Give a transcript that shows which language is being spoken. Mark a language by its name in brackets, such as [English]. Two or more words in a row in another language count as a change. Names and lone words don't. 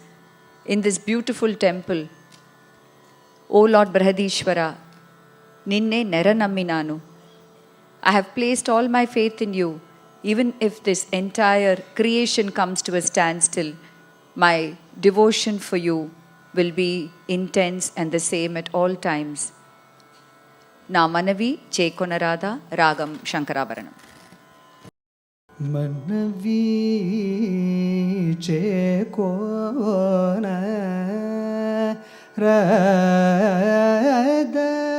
[English] In this beautiful temple, O Lord Brihadishvara, Ninne Neranamminanu. I have placed all my faith in you. Even if this entire creation comes to a standstill, my devotion for you will be intense and the same at all times. [Telugu] నా మనవి చేకొనరాదా రాగం శంకరాభరణం. మనవి చేకొన rada